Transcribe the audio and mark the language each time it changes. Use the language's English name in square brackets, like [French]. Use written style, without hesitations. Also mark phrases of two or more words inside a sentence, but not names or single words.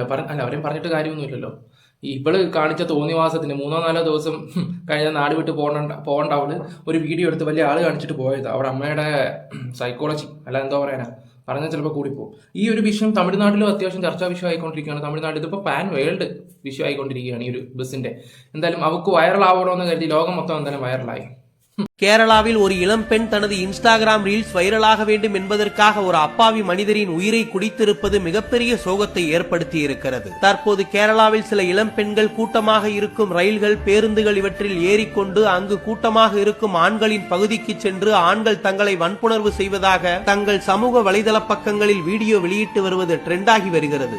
[Malayalam] അവരെയും പറഞ്ഞിട്ട് കാര്യമൊന്നുമില്ലല്ലോ. ഇവള് കാണിച്ച തോന്നിവാസത്തിന് 3-4 ദിവസം കഴിഞ്ഞ നാട് വിട്ട് പോകേണ്ട അവള് ഒരു വീഡിയോ എടുത്ത് വലിയ ആള് കാണിച്ചിട്ട് പോയത്. അവിടെ അമ്മയുടെ സൈക്കോളജി അല്ല എന്തോ പറയാനാ പറഞ്ഞാൽ ചിലപ്പോൾ കൂടിപ്പോകും. ഈ ഒരു വിഷയം തമിഴ്നാട്ടിലും അത്യാവശ്യം ചർച്ചാ വിഷയമായിക്കൊണ്ടിരിക്കുകയാണ്. തമിഴ്നാട്ടിൽ ഇതിപ്പോൾ [English] pan world [Malayalam] വിഷയമായിക്കൊണ്ടിരിക്കുകയാണ് ഈ ഒരു ബസ്സിന്റെ. എന്തായാലും അവർക്ക് വൈറലാവണമെന്ന് കരുതി ലോകം മൊത്തം എന്തായാലും വൈറലായി. [Tamil] கேரளாவில் ஒரு இளம்பெண் தனது இன்ஸ்டாகிராம் ரீல்ஸ் வைரலாக வேண்டும் என்பதற்காக ஒரு அப்பாவி மனிதரின் உயிரை குடித்திருப்பது மிகப்பெரிய சோகத்தை ஏற்படுத்தி இருக்கிறது. தற்போது கேரளாவில் சில இளம்பெண்கள் கூட்டமாக இருக்கும் ரயில்கள், பேருந்துகள் இவற்றில் ஏறிக்கொண்டு அங்கு கூட்டமாக இருக்கும் ஆண்களின் பகுதிக்கு சென்று ஆண்கள் தங்களை வன்புணர்வு செய்வதாக தங்கள் சமூக வலைதள பக்கங்களில் வீடியோ வெளியிட்டு வருவது ட்ரெண்டாகி வருகிறது.